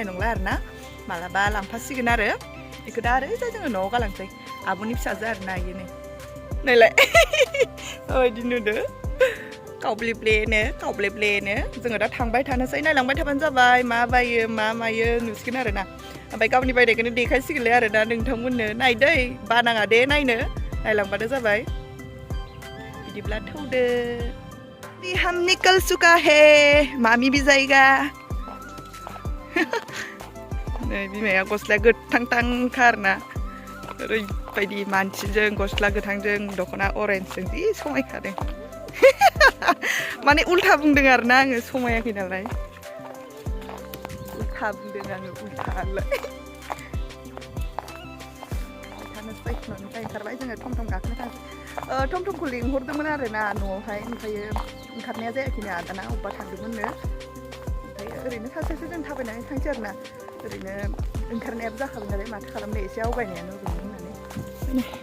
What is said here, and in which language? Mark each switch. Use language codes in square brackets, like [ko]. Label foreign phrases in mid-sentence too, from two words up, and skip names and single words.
[brx] नंला आरोना मालाबा लांफासिगोन आरो इखौ दा ओरैजा जोङो न'आव गालांसै आब'नि फिसाजो आरोना इयो नैलाय बिदि नुदो कावब्लेब्लेनो जोङो दा थांबाय थानोसै नायलांबाय थाबानो जाबाय मा बायो मा मायो नुसिगोन आरोना ओमफ्राय गावनि बायनायखौनो देखायसिगोनलाय आरोना नोंथांमोननो नायदै बानाङा दे नायनो नायलांबानो जाबाय बिदिब्ला थौदो [hi] हम निकल चुका है मामी भी जाएगा [brx] नै बिमाया गस्लाया गोथांथांखा आरोना ओरैबायदि मानसिजों गस्ला गोथांजों दख'ना अरेन्जजों जि समायखादों माने उल्था बुंदों आरोना आङो समायाखै नालाय उल्था बुंदों आङो उल्थालाय थानोसै न'निफ्राय ओंखारबाय जोङो थमथम गाखोनो थांसै थमथमखौ लिंहरदोंमोन आरोना न'आवहाय ओमफ्रायो ओंखारनाया जायाखैनो आदाना अबेबा थांदोंमोननो ओमफ्राय ओरैनो सासेसो जों थाबायनानै थांसै आरोना ओरैनो ओंखारनायाबो जाखाबाय नालाय माथो खालामनो एसे आवगायनायानो ओरैनो होननानै